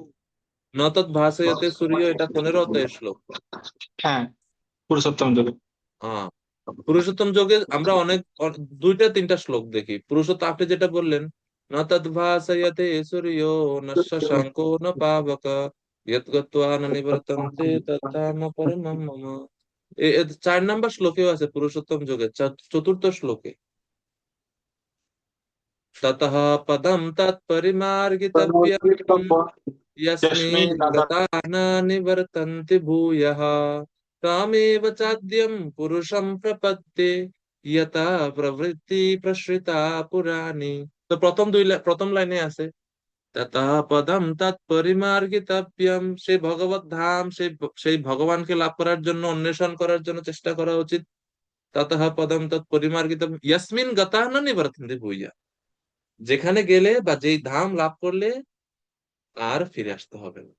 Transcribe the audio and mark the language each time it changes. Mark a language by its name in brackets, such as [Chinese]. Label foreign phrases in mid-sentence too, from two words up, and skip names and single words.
[Sanskrit] ন তৎ ভাসয়তে সূর্য, [Bangla] এটা 15 অধ্যায়ের শ্লোক। হ্যাঁ, পুরুষোত্তম যুগে। হ্যাঁ, পুরুষোত্তম যোগে আমরা দুইটা তিনটা শ্লোক দেখি। পুরুষোত্তম আপনি যেটা বললেন, [Sanskrit] ন তৎ ভাসয়তে সূর্য ন শশাঙ্কো ন পাবক ইয়ৎ গত্বা ন নিবর্তন্তে তদ্ধাম পরমম মম। [Bangla] 4 নম্বর শ্লোকেও আছে পুরুষোত্তম যোগে, চতুর্থ শ্লোকে। [Sanskrit] ততঃ পদম তৎপরিমার্গিতব্যম যস্মিন यस्मिन् गता न निवर्तन्ते भूयः तामेव चाद्यं पुरुषं प्रपद्ये यथा प्रवृत्ति प्रसृता पुराणी। [Bangla] তো প্রথম লাইনে আছে [Sanskrit] ততঃ পদম তৎপরিমার্গিতব্যম, [Bangla] সেই ভগবত ধাম, সেই ভগবানকে লাভ করার জন্য অন্বেষণ করার জন্য চেষ্টা করা উচিত। [Sanskrit] ততঃ পদম তৎপরিমার্গিতম ইয়াসমিন গতাঃ ন নিবর্তন্তে ভূয়ঃ, [Bangla] যেখানে গেলে বা যেই ধাম লাভ করলে আর ফিরে আসতে হবে না।